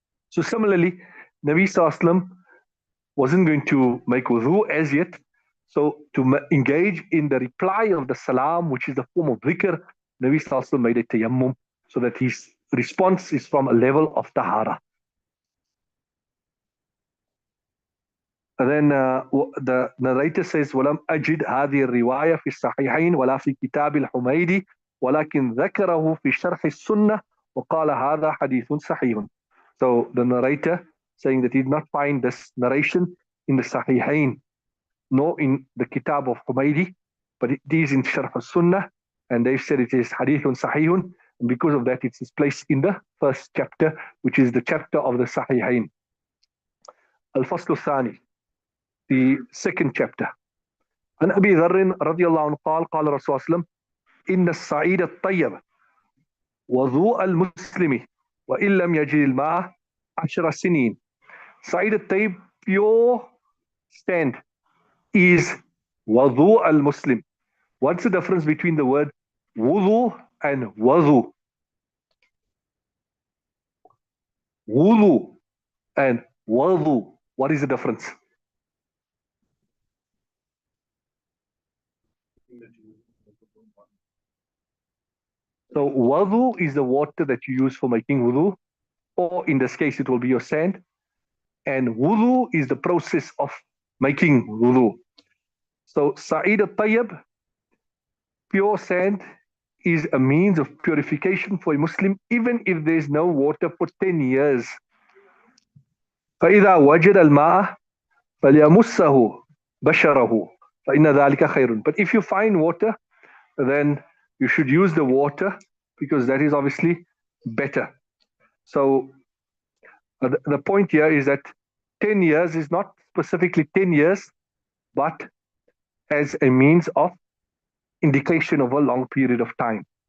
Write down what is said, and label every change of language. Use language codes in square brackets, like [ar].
[en] So similarly, Nabi Sallallahu wasn't going to make wudu as yet. So to engage in the reply of the salam, which is the form of dhikr, Nabi Sallallahu made a tayammum, so that his response is from a level of tahara. And then the narrator says, [ar] وَلَمْ أَجِدْ هذه الرواية في الصحيحين ولا في كتاب الحميدي ولكن ذكره في شرح السنة وقال هذا حديث صحيح. [en] So the narrator saying that he did not find this narration in the Sahihain, nor in the Kitab of Humaydi, but it is in Sharh al-Sunnah, and they've said it is Hadithun Sahihun, and because of that it is placed in the first chapter, which is the chapter of the Sahihain. Al-Fasl al-Thani, the second chapter. [ar] عن أبي ذر رضي الله عنه قال قال رسول الله صلى الله عليه وسلم إن الصعيد الطيب وضوء المسلم وإن لم يجد الماء 10 سنين. [en] Sa'id al-Tayyib, pure stand, is wudu al-Muslim. What's the difference between the word wudu and wudu? Wudu and wudu. What is the difference? So wudu is the water that you use for making wudu, or in this case it will be your sand. And wudu is the process of making wudu. So Sa'id al-Tayyib, pure sand, is a means of purification for a Muslim, even if there is no water for 10 years. [ar] فإذا وجد الماء فليمسه بشره فإن ذلك خير. [en] But if you find water, then you should use the water, because that is obviously better. So the point here is that 10 years is not specifically 10 years, but as a means of indication of a long period of time.